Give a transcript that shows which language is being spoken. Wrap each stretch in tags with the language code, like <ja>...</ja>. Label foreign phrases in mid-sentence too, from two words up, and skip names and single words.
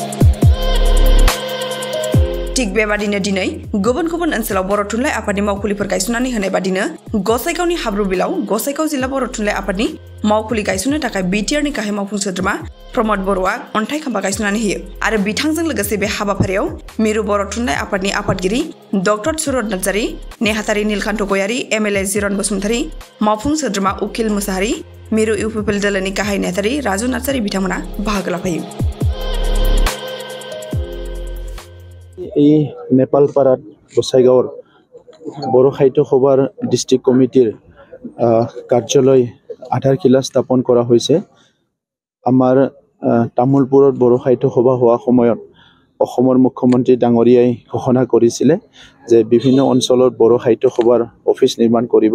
<brx>थिग बेबादिनो दिनै गुबुन गुबुन ओनसोलाव बर' थुनलाइ आफादनि मावखुलिफोर गायसननानै होनाय बादिनो गसाइगावनि हाब्रुबिलाव गसाइगाव जिल्ला बर' थुनलाइ आफादनि मावखुलि गायसननो थाखाय बिटिआरनि गाहाय मावफुं सोद्रोमा प्रमद बर'आ अन्थाइ खाम्फा गायसननानै होयो आरो बिथांजों लोगोसे बे हाबाफारियाव मिरु बर' थुनलाइ आफादनि आफादगिरि डक्टर सुरत नार्जारी, नेहाथारि नीलकान्त गयारी, एमएलए जिरन बसुमतारी, मावफुं सोद्रोमा उकिल मुसाहारी, मिरु इउपिपिएल दोलोनि गाहाय नेहाथारि राजु नार्जारी बिथांमोना बाहागो लाफायो।</brx> <as>এই নেপালপাড়াত গোসাইগাঁৱৰ বড়ো সাহিত্য সভাৰ ডিষ্ট্ৰিক্ট কমিটিৰ কাৰ্যালয় আধাৰশিলা স্থাপন কৰা হৈছে। আমাৰ তামোলপুৰত বড়ো সাহিত্য সভা হোৱা সময়ত অসমৰ মুখ্যমন্ত্ৰী ডাঙৰীয়াই ঘোষণা কৰিছিলে যে বিভিন্ন অঞ্চলত বড়ো সাহিত্য সভাৰ অফিচ নিৰ্মাণ কৰিব।</as>